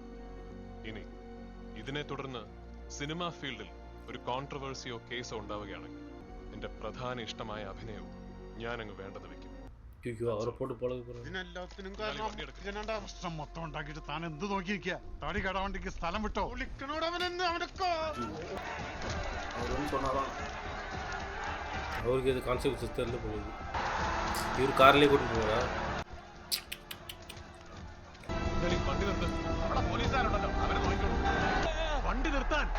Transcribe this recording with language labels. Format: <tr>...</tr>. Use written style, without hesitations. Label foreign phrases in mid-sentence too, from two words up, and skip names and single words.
<ml>ഇനി ഇതിനെ തുടർന്ന് സിനിമാ ഫീൽഡിൽ ഒരു കോൺട്രവേഴ്സിയോ കേസോ ഉണ്ടാവുകയാണെങ്കിൽ എന്റെ പ്രധാന ഇഷ്ടമായ അഭിനയവും ഞാനങ്ങ് വേണ്ടെന്ന് വെക്കും. ഇതിനെല്ലാത്തിനും കാരണം പ്രശ്നം മൊത്തം ഉണ്ടാക്കിയിട്ട് താൻ എന്ത് നോക്കിയിരിക്കുക? താടി കടവണ്ടിക്ക് സ്ഥലം വിട്ടോ?</ml> <ta>அவருக்கு இது கான்செப்ட் தெரியல போகுது. இவர் கார்லேயே கூட்டிட்டு போறா.</ta> <ml>വണ്ടി നിർത്താൻ അവിടെ പോലീസുകാരുണ്ടല്ലോ, അവരെ നോക്കിക്കോളൂ. വണ്ടി നിർത്താൻ.</ml>